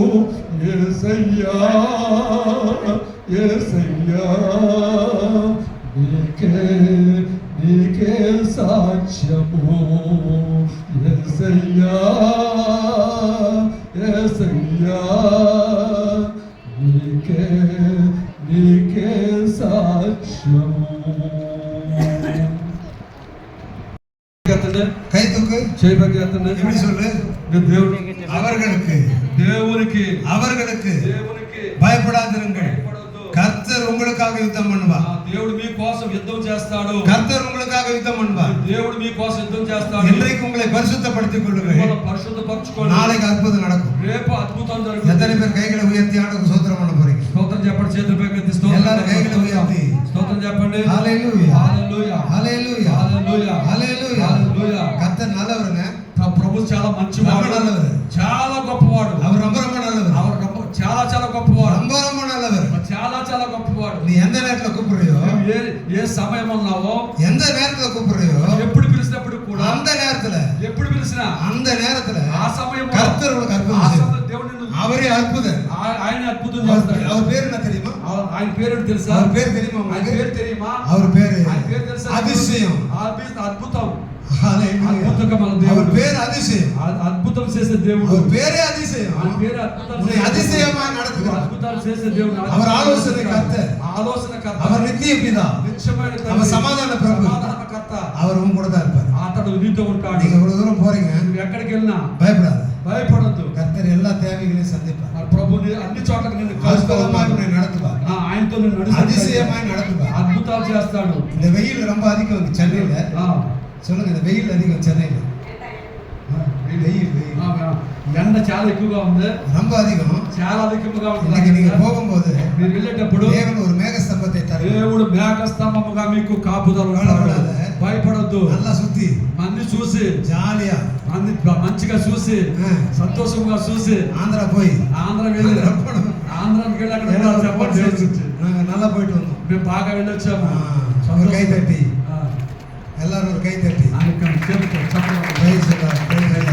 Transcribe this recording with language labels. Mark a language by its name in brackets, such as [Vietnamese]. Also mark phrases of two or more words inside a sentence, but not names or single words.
[Telugu] యేసయ్యా యేసయ్యా, నీకే సాక్ష్యము. యేసయ్యా యేసయ్యా, నీకే సాక్ష్యము. [Tamil] கை தூக்கு, எப்படி சொல்லு? தேவனுக்கு பயப்படாதிருங்கள், கர்த்தர் உங்களுக்காக யுத்தம் பண்ணுவா. [Telugu] దేవుడు మీ కోసం యుద్ధం చేస్తాడు. [Tamil] கர்த்தர் உங்களுக்காக யுத்தம் பண்ணுவா. [Telugu] దేవుడు మీ కోసం యుద్ధం చేస్తాడు. [Tamil] இன்றைக்கு உங்களை பரிசுத்தப்படுத்திக் கொள்ளுங்கள். [Telugu] పరిశుద్ధపరచుకోండి. [Tamil] நாளைக்கு அற்புதம் நடக்கும். [Telugu] రేపు అద్భుతం జరుగుతుంది. [Tamil] எத்தனை பேர் கைகளை உயர்த்தி ஆண்டவருக்கு ஸ்தோத்திரம் பண்ண போறீங்க? [Telugu] స్తోత్రం చెప్పండి, చేతులు పైకెత్తి స్తోత్రం. [Tamil] எல்லாரும் கைகளை உயர்த்தி [Telugu] స్తోత్రం చెప్పండి. [Tamil] ஹalleluya [Telugu] హల్లెలూయా [Tamil] ஹalleluya [Telugu] హల్లెలూయా [Tamil] ஹalleluya [Telugu] హల్లెలూయా. [Tamil] கர்த்தர் நல்லவருங்க. [Telugu] ప్రభు చాలా మంచివాడు, [Tamil] நல்லவர், [Telugu] చాలా గొప్పవాడు. [Tamil] அவர் ரொம்ப ரொம்ப நல்லவர். [Telugu] அவர் చాలా చాలా గొప్పవాడు, [Tamil] ரொம்ப ரொம்ப நல்லவர். [Telugu] చాలా చాలా గొప్పవాడు. [Tamil] நீ எந்த நேரத்துல கூப்பிடுறியோ, [Telugu] ఏ సమయం ఉన్నావో, [Tamil] எந்த நேரத்துல கூப்பிடுறியோ, [Telugu] ఎప్పుడు పిలిచినప్పుడు కూడా, [Tamil] அந்த நேரத்துல, [Telugu] ఎప్పుడు పిలిచినా [Tamil] அந்த நேரத்துல [Telugu] ఆ సమయంలో [Tamil] கர்த்தர் உங்களுக்கு அற்புதம் [Telugu] ఆ [Tamil] செய்வார். [Telugu] సమయంలో దేవుడు నిన్ను, [Tamil] அவரே அற்புதம். [Telugu] ఆయన అద్భుతం చేస్తాడు. [Tamil] அவர் பேர் என்ன தெரியுமா? [Telugu] ఆయన పేరు తెలుసా? [Tamil] அவர் பேர் தெரியுமா [Telugu] ఆయన [Tamil] உங்களுக்கு? [Telugu] పేరు తెలియమా? [Tamil] அவர் பேரு [Telugu] ఆయన పేరు తెలుసా? [Tamil] அதிசயம். [Telugu] అద్భుతం. [Tamil] ஹalleluya. [Telugu] అద్భుతమైన [Tamil] அவர் [Telugu] దేవుడు, [Tamil] பேர் அதிசயம். [Telugu] అద్భుతం చేసే దేవుడు. [Tamil] அவர் பேரே அதிசயம். [Telugu] ఆయన పేరు అద్భుతం [Tamil] உன்னை [Telugu] చేసే [Tamil] அதிசயமாய் நடத்துகிறார். [Telugu] అద్భుతాలు చేసే దేవుడు. [Tamil] அவர் ஆலோசனை கர்த்தர். [Telugu] ఆలోచనకర్త, [Tamil] அவர் நித்திய பிதா. [Telugu] నిత్యమైన తండ్రి, [Tamil] அவர் சமாதான பிரபு. [Telugu] సమాధానకర్త. [Tamil] அவர் உங்க கூட தான் இருப்பார். [Telugu] అతడు నీతో ఉంటాడు. [Tamil] நீங்க இவ்வளவு தூரம் போறீங்க, [Telugu] నువ్వు ఎక్కడికి వెళ్ళినా [Tamil] பயப்படாத. [Telugu] భయపడద్దు. [Tamil] கர்த்தர் எல்லா தேவைகளையும் சந்திப்பார். [Telugu] మరి ప్రభుని అన్ని చోట్లకి నిన్ను [Tamil] அற்புதமாய் உன்னை நடத்துவார். [Telugu] ఆయనతో నిన్ను నడిపిస్తాడు. [Tamil] அதிசயமாய் நடத்துவார். [Telugu] అద్భుతాలు చేస్తాడు. [Tamil] இந்த வெயில் ரொம்ப அதிகம் இங்க சென்னையில. சொல்லுங்க, இந்த வெயில் அதிகம் சென்னையில. வெயில் [Telugu] ఎండ చాలా ఎక్కువగా ఉంది, [Tamil] ரொம்ப அதிகம். [Telugu] చాలా అధికముగా [Tamil] இன்னைக்கு நீங்க [Telugu] ఉంటుంది. [Tamil] போகும்போது [Telugu] మీరు వెళ్ళేటప్పుడు [Tamil] தேவன் ஒரு மேக ஸ்தம்பத்தை தருவார். [Telugu] దేవుడు మేఘస్తంభముగా మీకు కాపుదల భయపడద్దు. భయపడద్దు. [Tamil] நல்லா சுத்தி [Telugu] మంది చూసి, [Tamil] ஜாலியா [Telugu] మంచిగా చూసి, సంతోషంగా చూసి [Tamil] ஆந்திரா போய் [Telugu] ఆంధ్ర వెళ్ళి, ఆంధ్రాకి వెళ్ళి అక్కడ ఉండాలి. చెప్పండి దేవుడి గురించి. [Tamil] நாங்க நல்லா போயிட்டு வந்தோம். [Telugu] మేము బాగా వెళ్ళొచ్చాము. [Tamil] ஒரு கை தட்டி, எல்லாரும் ஒரு கை தட்டி. [Telugu] ఆయన చెప్పండి. [English] Praise the Lord.